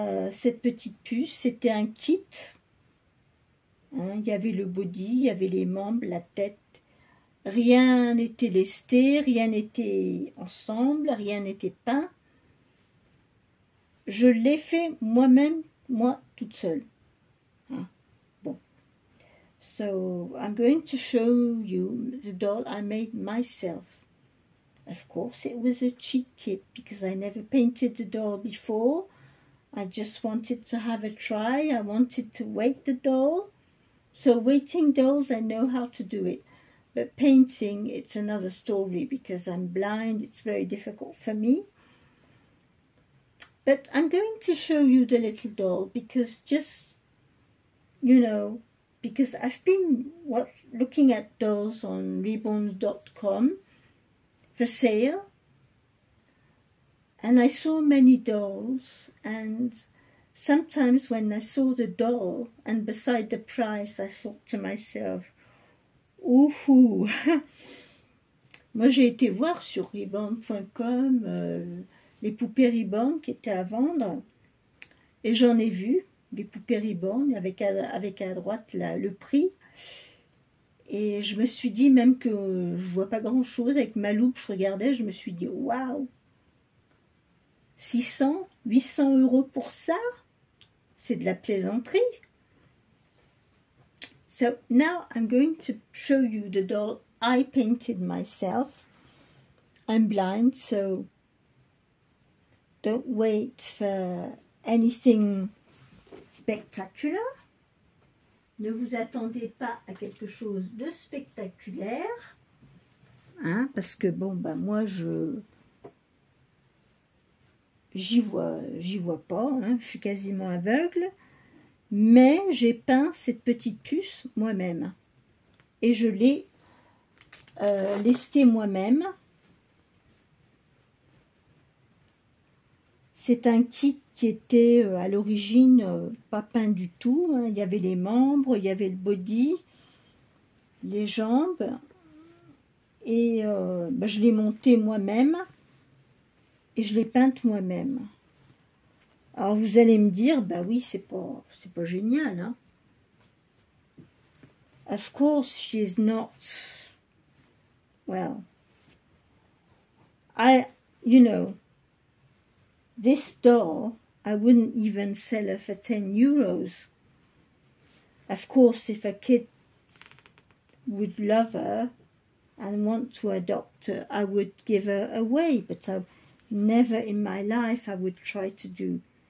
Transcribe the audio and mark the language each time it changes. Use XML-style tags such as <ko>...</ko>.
<fr>Cette petite puce, c'était un kit. Il y avait le body, il y avait les membres, la tête. Rien n'était lesté, rien n'était ensemble, rien n'était peint. Je l'ai fait moi-même, moi toute seule. Bon.</fr> <en>So, I'm going to show you the doll I made myself. Of course, it was a cheap kit because I never painted the doll before. I just wanted to have a try. I wanted to weight the doll. So weighting dolls, I know how to do it. But painting, it's another story because I'm blind. It's very difficult for me. But I'm going to show you the little doll because just, you know, because I've been looking at dolls on reborn.com for sale. And I saw many dolls, and sometimes when I saw the doll and beside the price, I thought to myself, ouhou.</en> <fr>Moi j'ai été voir sur reborn.com les poupées Reborn qui étaient à vendre, et j'en ai vu des poupées Reborn avec à droite le prix. Et je me suis dit, même que je vois pas grand chose, avec ma loupe je regardais, je me suis dit waouh, 600, 800 € pour ça, c'est de la plaisanterie.</fr> <en>So now I'm going to show you the doll I painted myself. I'm blind, so don't wait for anything spectacular.</en> <fr>Ne vous attendez pas à quelque chose de spectaculaire, hein, parce que bon, ben moi j'y vois pas, hein, je suis quasiment aveugle, mais j'ai peint cette petite puce moi-même et je l'ai lestée moi-même. C'est un kit qui était à l'origine pas peint du tout, hein. Il y avait les membres, il y avait le body, les jambes, et ben, je l'ai monté moi-même et je l'ai peinte moi-même. Alors vous allez me dire, bah oui, c'est pas génial, hein.</fr> <en>Of course she is not. Well, you know, this doll, I wouldn't even sell her for 10 euros. Of course, if a kid would love her and want to adopt her, I would give her away, but never in my life I would try to do.</en>